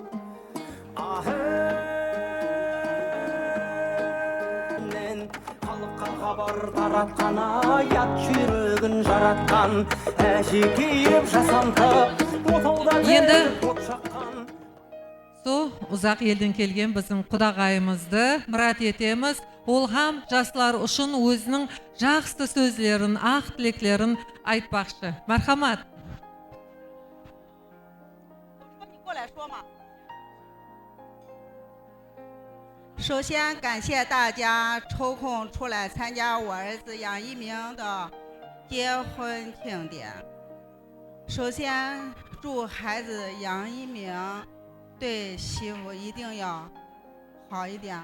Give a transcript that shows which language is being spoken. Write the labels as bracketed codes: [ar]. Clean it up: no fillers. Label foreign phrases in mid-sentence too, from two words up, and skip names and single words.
[kaa] Хабар таратқан, аят жүрегін жаратқан, әшекейіп жасантып, енді ұзақ елден келген біздің құдағайымызды мұрат етеміз. Ол хам жастар үшін өзінің жақсы сөздерін, ақ тілектерін айтпақшы. Мархамат. [zh] 首先感谢大家抽空出来参加我儿子杨一鸣的结婚庆典。首先祝孩子杨一鸣对媳妇一定要好一点。